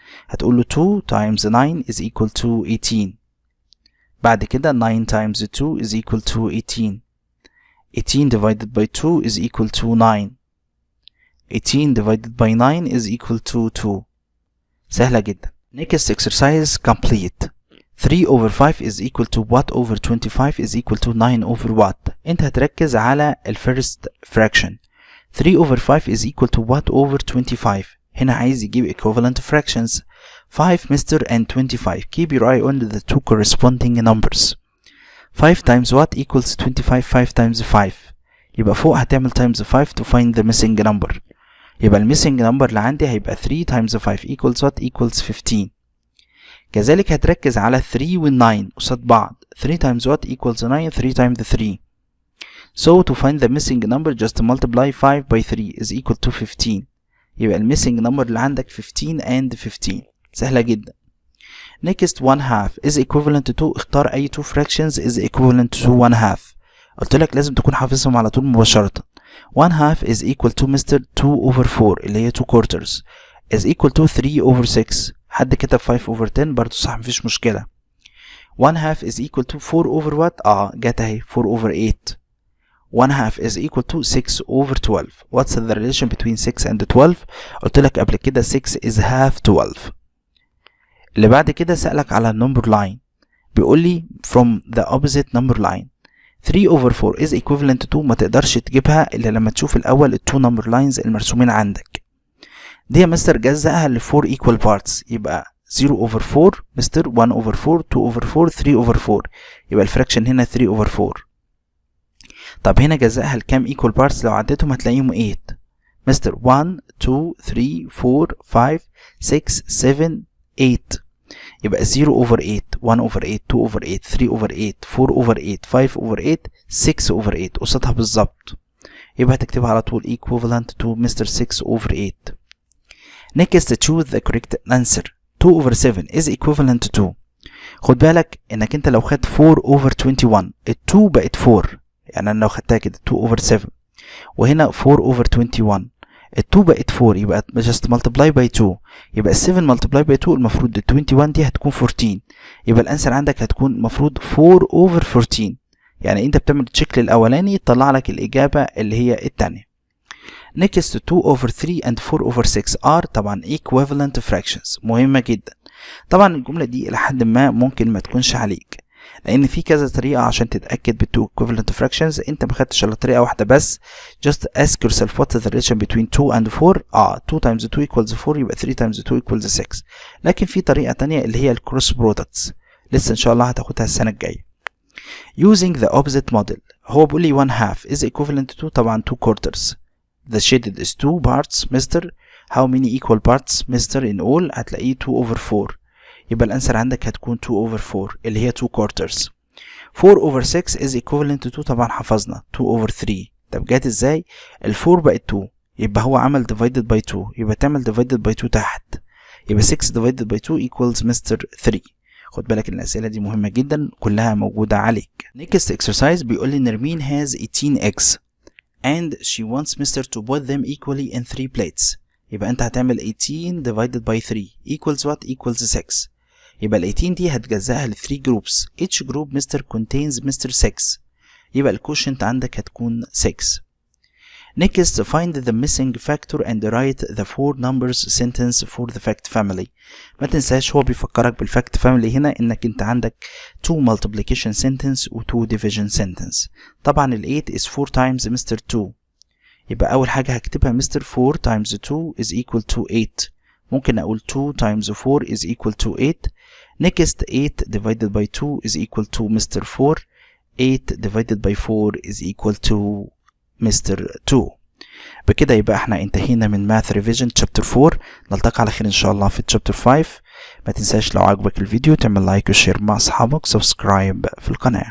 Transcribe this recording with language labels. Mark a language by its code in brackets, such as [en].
[ar] هتقول له [en] 2 times 9 is equal to 18. [ar] بعد كده [en] 9 times 2 is equal to 18. 18 divided by 2 is equal to 9. 18 divided by 9 is equal to 2. [ar] سهلة جدا. [en] next exercise complete. 3 over 5 is equal to what over 25 is equal to 9 over what. [ar] انت هتركز على ال first fraction. [en] 3 over 5 is equal to what over 25. [ar] هنا عايز يجيب equivalent fractions. 5 مستر and 25. [en] keep your eye on the two corresponding numbers. 5 times what equals 25. 5 times 5. [ar] يبقى فوق هتعمل [en] times 5 to find the missing number. [ar] يبقى ال missing number اللي عندي هيبقى [en] 3 times 5 equals what equals 15. [ar] كذلك هتركز على 3 وال 9 قصاد بعض. [en] 3 times what equals 9. 3 times 3. so to find the missing number just multiply 5 by 3 is equal to 15. [ar] يبقى ال missing number اللي عندك 15 and 15. سهلة جدا. [en] next 1 half is equivalent to. [ar] اختار أي [en] 2 fractions is equivalent to 1 half. [ar] قلت لك لازم تكون حافظهم على طول مباشرة. [en] 1 half is equal to مستر 2 over 4 اللي هي 2 quarters is equal to 3 over 6. [ar] حد كتب [en] 5 over 10 [ar] برضو صح مفيش مشكلة. [en] 1 half is equal to 4 over what؟ [ar] جت اهي [en] 4 over 8. 1 half is equal to 6 over 12. What's the relation between 6 and 12؟ [ar] قلت لك قبل كده [en] 6 is half 12. [ar] اللي بعد كده سألك على number line. بيقول لي [en] from the opposite number line. 3 over 4 is equivalent to. [ar] ما تقدرش تجيبها إلا لما تشوف الأول ال 2 number lines المرسومين عندك. دي يا مستر جزأها ل 4 equal parts. يبقى [en] 0 over 4 مستر 1 over 4 2 over 4 3 over 4. [ar] يبقى الفراكشن هنا [en] 3 over 4. [ar] طب هنا جزأها لكام equal parts؟ لو عديتهم هتلاقيهم 8. [en] مستر 1 2 3 4 5 6 7 8. [ar] يبقى [en] 0 over 8 1 over 8 2 over 8 3 over 8 4 over 8 5 over 8 6 over 8 [ar] قصتها بالظبط. يبقى هتكتبها على طول [en] equivalent to [ar] مستر [en] 6 over 8. next choose the correct answer. 2 over 7 is equivalent to. [ar] خد بالك انك انت لو خدت [en] 4 over 21 [ar] ال 2 بقت 4، يعني انا لو خدتها كده [en] 2 over 7 [ar] وهنا 4 over 21 ال 2 بقت 4 يبقى [en] just multiply by 2 [ar] يبقى ال 7 [en] multiply by 2 [ar] المفروض ال 21 دي هتكون 14 يبقى الانسر عندك هتكون المفروض [en] 4 over 14. [ar] يعني انت بتعمل تشيك للاولاني يطلع لك الاجابه اللي هي الثانيه. [en] next 2 over 3 and 4 over 6 are [ar] طبعا [en] equivalent fractions. [ar] مهمه جدا. طبعا الجمله دي الى حد ما ممكن ما تكونش عليك لان في كذا طريقه عشان تتاكد بالتو equivalent fractions. انت ما خدتش الا طريقه واحده بس. [en] just ask yourself what is the relation between 2 and 4. 2 times 2 equals 4 [ar] يبقى [en] 3 times 2 equals 6. [ar] لكن في طريقه تانية اللي هي الكروس برودكتس لسه ان شاء الله هتاخدها السنه الجايه. [en] using the opposite model [ar] هو بيقول لي [en] 1 half is equivalent to [ar] طبعا [en] 2 quarters. the shaded is 2 parts مستر. how many equal parts مستر in all؟ [ar] هتلاقيه [en] 2 over 4 [ar] يبقى الانسر عندك هتكون [en] 2 over 4 [ar] اللي هي [en] 2 quarters. 4 over 6 is equivalent to [ar] طبعا حفظنا [en] 2 over 3. [ar] طب جات ازاي؟ ال 4 بقت 2 يبقى هو عمل [en] divided by 2 [ar] يبقى تعمل divided by 2 تحت يبقى [en] 6 divided by 2 equals [ar] مستر 3. خد بالك ان الاسئله دي مهمه جدا كلها موجوده عليك. [en] next exercise [ar] بيقول لي [en] نرمين has 18 eggs and she wants Mr. to put them equally in 3 plates. [ar] يبقى انت هتعمل [en] 18 divided by 3 equals what؟ equals 6. [ar] يبقى ال 18 دي هتجزأها ل 3 groups. [en] each group Mr. contains Mr. 6. [ar] يبقى الكوشنت عندك هتكون [en] 6. next find the missing factor and write the 4 numbers sentence for the fact family. [ar] ما تنساش هو بيفكرك بالفاكت فاميلي هنا انك انت عندك 2 multiplication sentence و 2 division sentence. طبعا ال [en] 8 is 4 times Mr. [ar] 2 يبقى اول حاجة هكتبها Mr. [en] 4 times 2 is equal to 8. [ar] ممكن اقول [en] 2 times 4 is equal to 8. next 8 divided by 2 is equal to Mr. 4. 8 divided by 4 is equal to Mr. 2. [ar] بكده يبقى احنا انتهينا من Math Revision Chapter 4. نلتقي على خير ان شاء الله في Chapter 5. ما تنساش لو عجبك الفيديو تعمل لايك وشير مع اصحابك، سبسكرايب في القناة.